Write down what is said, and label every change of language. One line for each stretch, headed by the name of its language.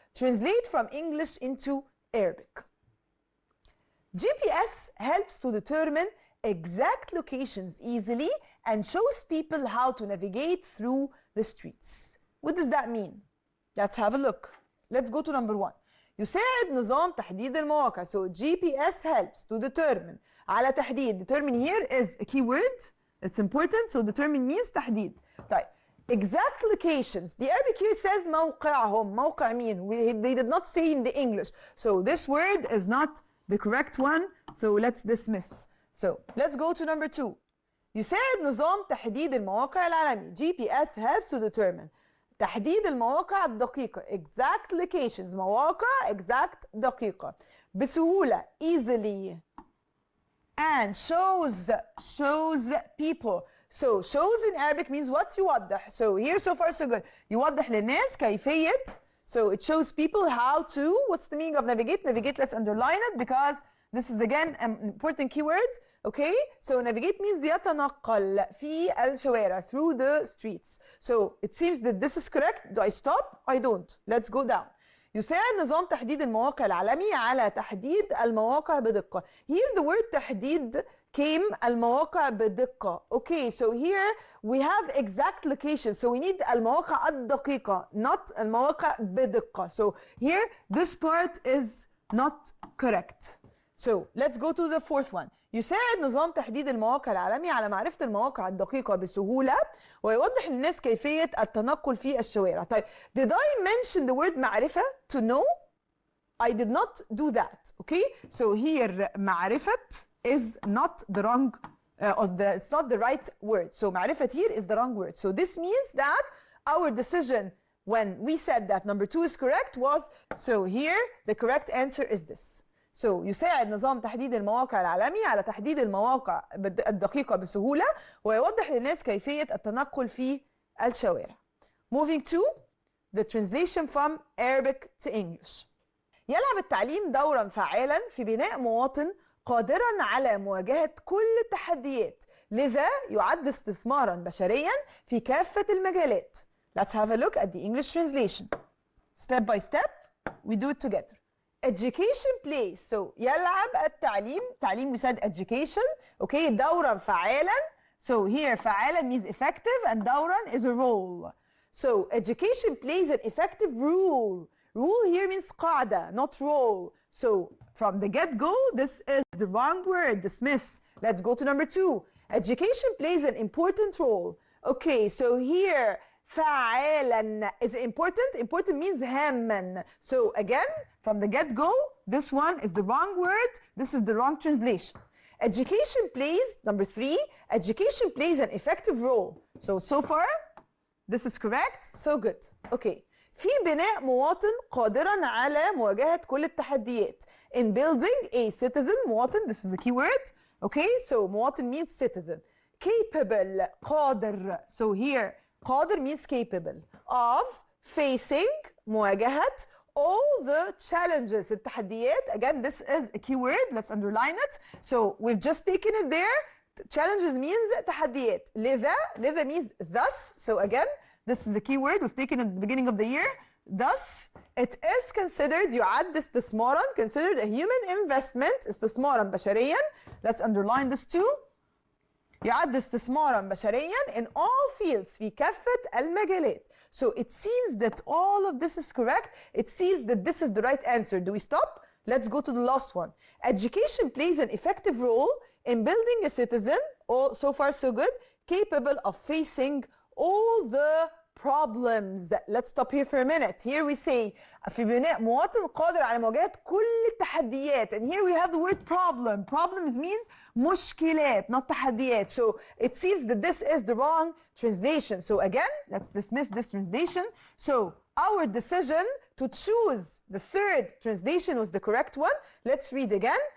English: Translate from English into Arabic. GPS helps to determine exact locations easily and shows people how to navigate through the streets. What does that mean? Let's have a look. Let's go to number 1.
Arabic: يساعد نظام تحديد المواقع.
English: So GPS helps to determine.
Arabic: على تحديد.
English: Determine here is a keyword. It's important. So determine means تحديد. طيب. Exact locations. The Arabic here says موقعهم.
Arabic: موقع مين?
English: They did not say in the English. So this word is not the correct one. So let's dismiss. So let's go to number 2.
Arabic: يساعد نظام تحديد المواقع العالمي.
English: GPS helps to determine.
Arabic: تحديد المواقع الدقيقة.
English: Exact locations.
Arabic: مواقع exact دقيقة.
English: بسهولة. Easily. And shows people. So shows in Arabic means what? يوضح. So here so far so good.
Arabic: يوضح للناس كيفية.
English: So it shows people how to. What's the meaning of navigate? Navigate, let's underline it because this is again an important keyword. Okay? So navigate means
Arabic: يتنقل في الشوارع,
English: through the streets. So it seems that this is correct. Do I stop? I don't. Let's go down.
Arabic: يساعد نظام تحديد المواقع العالمي على تحديد المواقع بدقة.
English: Here the word تحديد came
Arabic: المواقع بدقة.
English: Okay, so here we have exact location. So we need
Arabic: المواقع الدقيقة,
English: not
Arabic: المواقع بدقة.
English: So here this part is not correct. So let's go to the fourth one.
Arabic: يساعد نظام تحديد المواقع العالمي على معرفة المواقع الدقيقة بسهولة ويوضح للناس كيفية التنقل في الشوارع.
English: طيب, did I mention the word معرفة? To know? I did not do that. Okay? So here معرفة is not the wrong, it's not the right word. So معرفة here is the wrong word. So this means that our decision when we said that number 2 is correct was, so here the correct answer is this.
Arabic: So يساعد نظام تحديد المواقع العالمي على تحديد المواقع الدقيقة بسهولة ويوضح للناس كيفية التنقل في الشوارع.
English: Moving to the translation from Arabic to English.
Arabic: يلعب التعليم دورا فعالا في بناء مواطن قادرا على مواجهة كل التحديات، لذا يعد استثمارا بشريا في كافة المجالات.
English: Let's have a look at the English translation. Step by step, we do it together. Education plays.
Arabic: So يلعب التعليم.
English: تعليم we said education.
Arabic: Okay, دورا فعالا.
English: So here فعالا means effective and دورا is a role. So education plays an effective role. Rule here means قاعدة, not role. So from the get-go, this is the wrong word, dismiss. Let's go to number 2. Education plays an important role. Okay, so here فعالا is important. Important means هاما. So again, from the get-go, this one is the wrong word. This is the wrong translation. Education plays, number 3, education plays an effective role. So far, this is correct. So good. Okay.
Arabic: في بناء مواطن قادرا على مواجهة كل التحديات.
English: In building a citizen, مواطن, this is a key word. Okay, so مواطن means citizen. Capable, قادر. So here, قادر means capable of facing, مواجهة all the challenges, التحديات. Again, this is a key word. Let's underline it. So we've just taken it there. Challenges means تحديات. لذا means thus. So again, this is a key word we've taken at the beginning of the year. Thus, it is considered,
Arabic: يعد استثمارا,
English: considered a human investment,
Arabic: استثمارا بشريا.
English: Let's underline this too.
Arabic: يعد استثمارا بشريا
English: in all fields,
Arabic: في كافة المجالات.
English: So it seems that all of this is correct. It seems that this is the right answer. Do we stop? Let's go to the last one. Education plays an effective role in building a citizen, all so far so good, capable of facing all the problems. Let's stop here for a minute. Here we say
Arabic: في بناء مواطن قادر على مواجهة كل التحديات.
English: And here we have the word problem. Problems means مشكلات, not تحديات. So it seems that this is the wrong translation. So again, let's dismiss this translation. So our decision to choose the third translation was the correct one. Let's read again.